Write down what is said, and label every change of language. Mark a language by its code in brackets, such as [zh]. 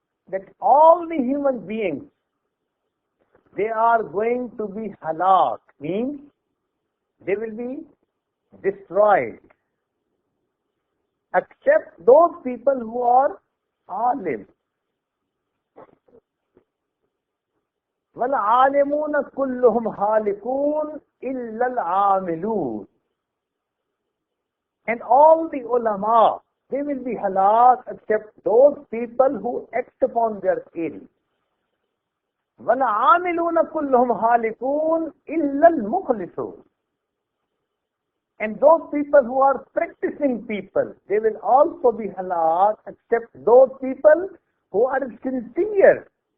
[en] That all the human beings, they are going to be halak, means they will be destroyed, except those people who are alim. [ar] وَالْعَالِمُونَ كُلُّهُمْ هَالِكُونَ إِلَّا الْعَامِلُونَ. [en] And all the ulama, They will be halak except those people who act upon their ill. [ar] وَالْعَامِلُونَ كُلُّهُمْ هَالِكُونَ إِلَّا الْمُخْلِصُونَ. [en] And those people who are practicing people, they will also be halak except those people who are sincere.